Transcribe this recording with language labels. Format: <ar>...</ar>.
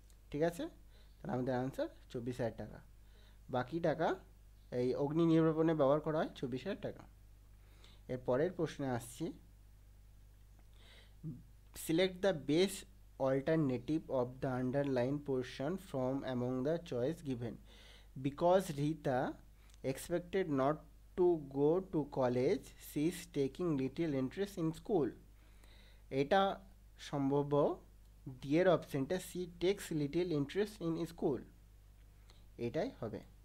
<bn>ঠিক আছে, তাহলে আমাদের আনসার 24,000 টাকা। বাকি টাকা এই অগ্নি নির্বাপনে ব্যবহার করা হয় 24,000 টাকা। এর পরের প্রশ্নে আসছি, select the best alternative of the underline portion from among the choice given. Because Rita</bn> <en>expected not to go to college, she is taking little interest in school.</en> <bn>এটা সম্ভব ডি এর অপশনটা, C text little interest in school, এটাই হবে।</bn>